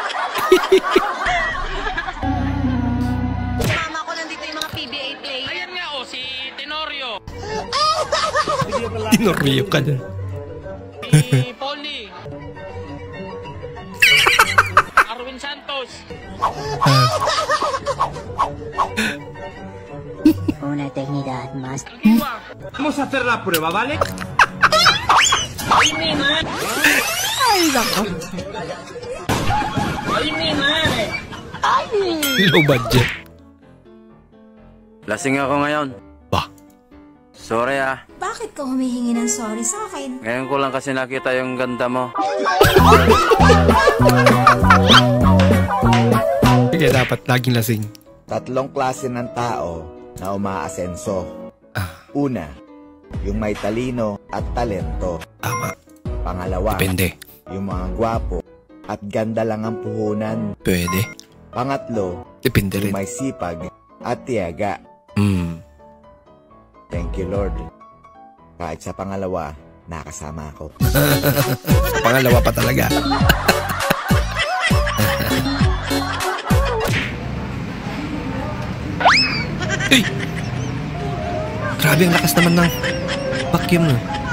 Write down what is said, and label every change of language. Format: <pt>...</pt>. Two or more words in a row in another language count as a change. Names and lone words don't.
<tl>Mama ko nandito yung mga PBA play. Ayan nga o, si Tenorio. Tinoryo ka dyan. Si Polly. Arwin Santos.</tl> <es>Una eternidad más. Vamos a hacer la prueba, ¿vale?</es> <tl>Ay, mi man! Ay, nako. Ay, mi man!</tl> <en>Low budget.</en> <tl>Lasing ako ngayon. Bah. Sorry ah. Bakit ka humihingi ng sorry sa akin? Ngayon ko lang kasi nakita yung ganda mo. Kaya dapat laging lasing. Tatlong klase ng tao na umaasenso. Una, yung may talino at talento. Tama. Pangalawa, Depende. yung mga gwapo at ganda lang ang puhunan. Pwede. Pangatlo, Depende yung rin. may sipag at tiyaga.</tl> <en>Thank you, Lord.</en> <tl>Kahit sa pangalawa, nakasama ako. Pangalawa pa talaga. Hey! Grabe ang lakas naman ng vacuum no.</tl>